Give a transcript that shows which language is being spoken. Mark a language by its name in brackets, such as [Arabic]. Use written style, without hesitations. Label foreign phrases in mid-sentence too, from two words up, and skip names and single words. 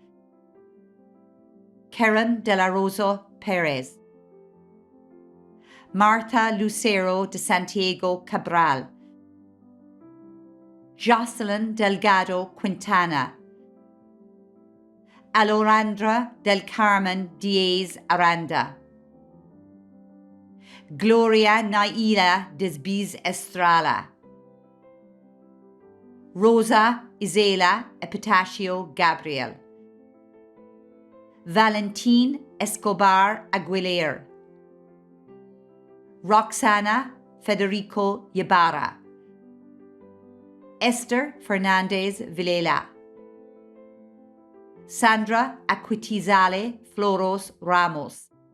[Spanish] Karen de la Rosa Perez, Marta Lucero de Santiago Cabral, Jocelyn Delgado Quintana, Alorandra del Carmen Diaz Aranda, Gloria Naila Desbiz Estrala, Rosa Isela Epitacio Gabriel, Valentin Escobar Aguilera, Roxana Federico Ybarra, Esther Fernandez Vilela, Sandra Aquitizale Floros Ramos,